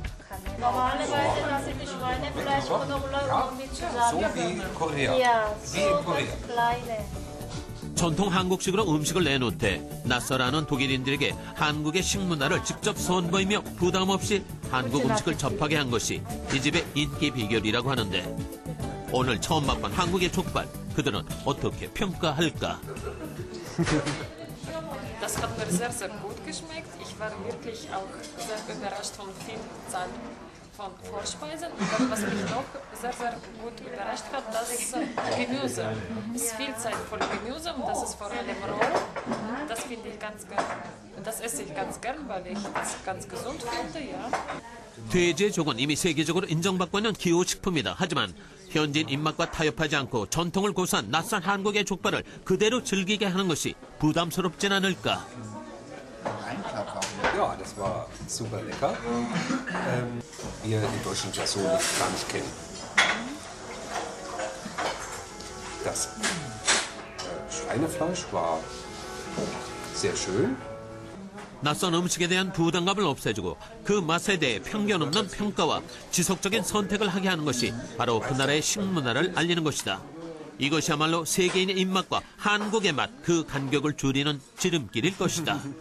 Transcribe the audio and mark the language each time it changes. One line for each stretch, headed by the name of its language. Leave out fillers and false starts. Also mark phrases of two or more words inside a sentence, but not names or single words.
Korean: 전통 한국식으로 음식을 내놓되 낯설어하는 독일인들에게 한국의 식문화를 직접 선보이며 부담 없이 한국 음식을 접하게 한 것이 이 집의 인기 비결이라고 하는데 오늘 처음 맛본 한국의 족발, 그들은 어떻게 평가할까?
German: Das hat mir sehr, sehr gut geschmeckt. Ich war wirklich auch sehr überrascht von Vielzahl von Vorspeisen. Und was mich noch sehr, sehr gut überrascht hat, das Gemüse. Es ist Vielzahl von Gemüse und das ist vor allem roh. Das finde ich ganz gern. Das esse ich ganz gern, weil ich das ganz gesund finde, ja.
Korean: 돼지의 족은 이미 세계적으로 인정받고 있는 기호식품이다. 하지만 현지인 입맛과 타협하지 않고 전통을 고수한 낯선 한국의 족발을 그대로 즐기게 하는 것이 부담스럽진 않을까?
German: Ja, das war super lecker. Wir in Deutschland ja so gar nicht kennen. Das Schweinefleisch war sehr schön.
Korean: 낯선 음식에 대한 부담감을 없애주고 그 맛에 대해 편견 없는 평가와 지속적인 선택을 하게 하는 것이 바로 그 나라의 식문화를 알리는 것이다. 이것이야말로 세계인의 입맛과 한국의 맛, 그 간격을 줄이는 지름길일 것이다.